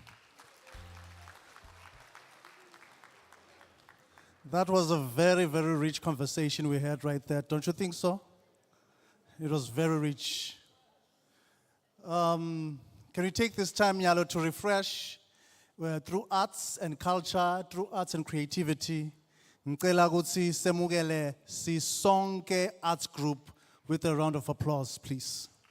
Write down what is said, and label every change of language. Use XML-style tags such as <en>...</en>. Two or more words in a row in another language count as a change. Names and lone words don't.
<en>That was a very, very rich conversation we had right there. Don't you think so? It was very rich. Can we take this time, Nyalo, to refresh through arts and culture, through arts and creativity?</en> <ss>Ngicela ukuthi semukele sisonke</ss> <en>arts group with a round of applause, please.</en>